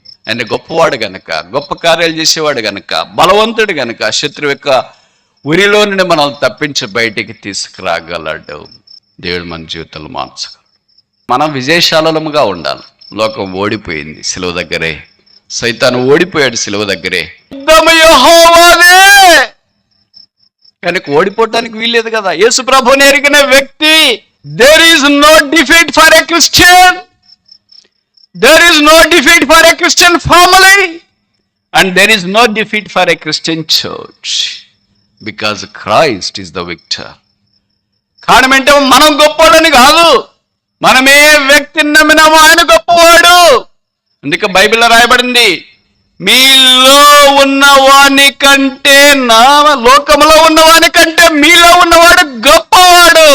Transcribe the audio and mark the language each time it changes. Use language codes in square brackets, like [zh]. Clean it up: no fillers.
[te] ఆయన గొప్పవాడు గనక, గొప్ప కార్యాలు చేసేవాడు గనక, బలవంతుడు గనక, శత్రువు యొక్క ఉరిలో నుండి మనల్ని తప్పించి బయటికి తీసుకురాగలడు. దేవుడు మన జీవితంలో మార్చగలడు. మనం విజయశాలముగా ఉండాలి. లోకం ఓడిపోయింది సిలువ దగ్గరే, సైతాను ఓడిపోయాడు సిలువ దగ్గరే. యెహోవాదే కనుక ఓడిపోవటానికి వీల్లేదు కదా. యేసు ప్రభువుని ఎరిగిన వ్యక్తి, [en] there is no defeat for a Christian, there is no defeat for a Christian family, and there is no defeat for a Christian church, because Christ is the victor. [te] కారణం అంటే మనం గొప్పవాడని కాదు, మనం ఏ వ్యక్తిని నమ్మినామో ఆయన గొప్పవాడు. అందుకే బైబిల్లో రాయబడింది, మీలో ఉన్నవాని కంటే లోకంలో ఉన్నవాని కంటే మీలో ఉన్నవాడు గొప్పవాడు.